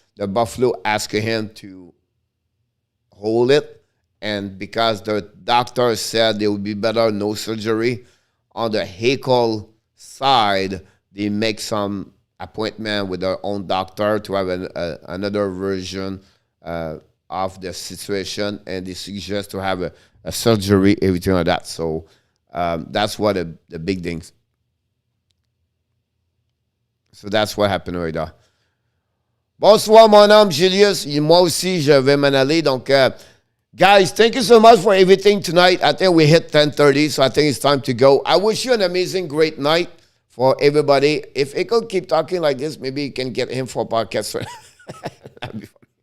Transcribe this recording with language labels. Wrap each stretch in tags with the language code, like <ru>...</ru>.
<en>The Buffalo asked him to hold it, and because the doctor said it would be better no surgery, on the Eichel side, they make some appointment with their own doctor to have another version of the situation, and they suggest to have a surgery, everything like that. So that's what the big things. So that's what happened right there.</en> <fr>Bonsoir, mon homme Julius. Moi aussi, je vais m'en aller.</fr> <en>Donc, guys, thank you so much for everything tonight. I think we hit 10:30, so I think it's time to go. I wish you an amazing, great night for everybody. If it could keep talking like this, maybe you can get him for a podcast. That'd be funny.</en>